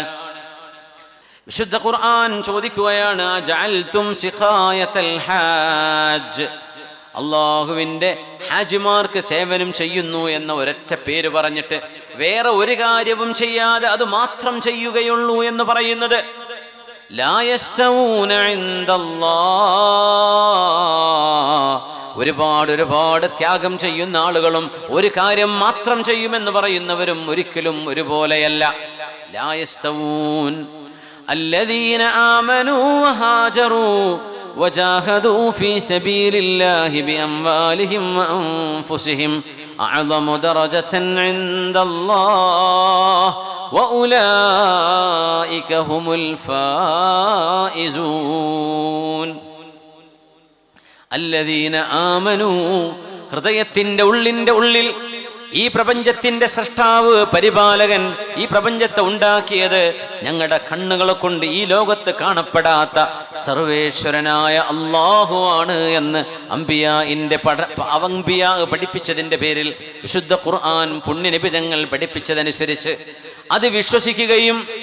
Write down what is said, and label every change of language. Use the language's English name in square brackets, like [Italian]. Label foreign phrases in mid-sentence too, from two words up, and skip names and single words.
[Malayalam] വിശുദ്ധ ഖുർആൻ ചോദിക്കുകയാണ്, [Arabic] جعلتم سقاية الحاج, [Malayalam] അള്ളാഹുവിന്റെ ഹാജിമാർക്ക് സേവനം ചെയ്യുന്നു എന്ന ഒരൊറ്റ പേര് പറഞ്ഞിട്ട് വേറെ ഒരു കാര്യവും ചെയ്യാതെ അത് മാത്രം ചെയ്യുകയുള്ളൂ എന്ന് പറയുന്നത്, [Arabic] لا يستوون عند الله, [Malayalam] ഒരുപാട് ത്യാഗം ചെയ്യുന്ന ആളുകളും ഒരു കാര്യം മാത്രം ചെയ്യുമെന്ന് പറയുന്നവരും ഒരിക്കലും ഒരുപോലെയല്ല. [Arabic] لا يستوون الذين آمنوا وهاجروا وجاهدوا في سبيل الله بأموالهم وأنفسهم أعظم درجة عند الله وأولئك هم الفائزون. الذين آمنوا, [Malayalam] ഹൃദയത്തിന്റെ ഉള്ളിൽ ഈ പ്രപഞ്ചത്തിന്റെ സൃഷ്ടാവ്, പരിപാലകൻ, ഈ പ്രപഞ്ചത്തെ ഉണ്ടാക്കിയത് ഞങ്ങളുടെ കണ്ണുകളെ കൊണ്ട് ഈ ലോകത്ത് കാണപ്പെടാത്ത സർവേശ്വരനായ അല്ലാഹു ആണ് എന്ന് അംബിയാഇന്റെ പഠിപ്പിച്ചതിന്റെ പേരിൽ വിശുദ്ധ ഖുർആൻ പുണ്യനബി തങ്ങൾ പഠിപ്പിച്ചതനുസരിച്ച് അത് വിശ്വസിക്കുകയും